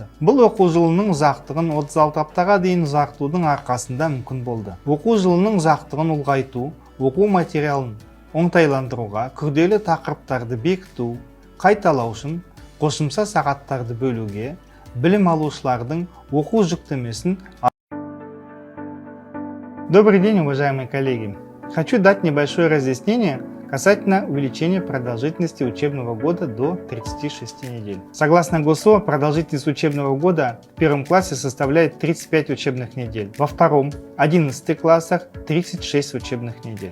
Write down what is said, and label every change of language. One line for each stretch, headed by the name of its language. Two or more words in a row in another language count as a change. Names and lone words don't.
Kazakh: Бұл оқу жылының ұзақтығын 36 аптаға дейін ұзартудың арқасында мүмкін болды. Оқу жылының ұзақтығын ұлғайту, оқу материалын оңтайландыруға, күрделі тақырыптарды бекіту, қайталау үшін қосымша сағаттарды бөлуге, білім алушылардың оқу жүктемесін.
Russian: Добрый день, уважаемые коллеги! Хочу дать небольшое разъяснение касательно увеличения продолжительности учебного года до 36 недель. Согласно ГОСО, продолжительность учебного года в первом классе составляет 35 учебных недель, во втором, 11 классах 36 учебных недель.